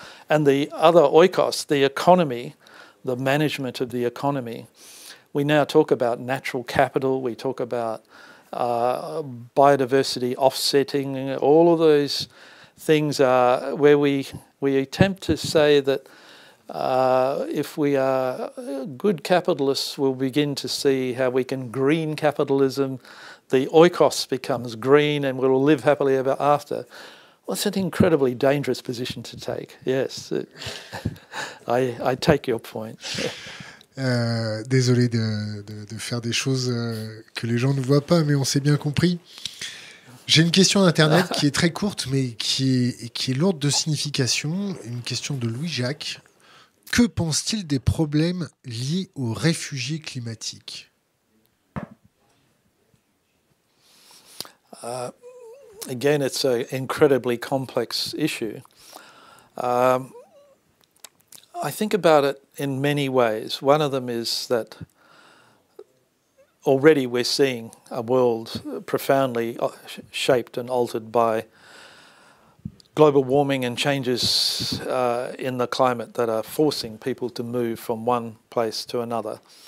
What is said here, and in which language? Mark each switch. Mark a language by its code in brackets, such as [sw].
[en] And the other oikos, the economy, the management of the economy, we now talk about natural capital, we talk about biodiversity offsetting, all of those things are where we attempt to say that if we are good capitalists, we'll begin to see how we can green capitalism, the oikos becomes green and we'll live happily ever after. Well, it's an incredibly dangerous position to take, yes. I take your point. [fr] Désolé de faire des choses que les gens ne voient pas, mais on s'est bien compris. J'ai une question d'Internet qui est très courte, mais qui est lourde de signification. Une question de Louis-Jacques. Que pense-t-il des problèmes liés aux réfugiés climatiques? [en] Again, it's an incredibly complex issue. I think about it in many ways. One of them is that already we're seeing a world profoundly shaped and altered by global warming and changes in the climate that are forcing people to move from one place to another.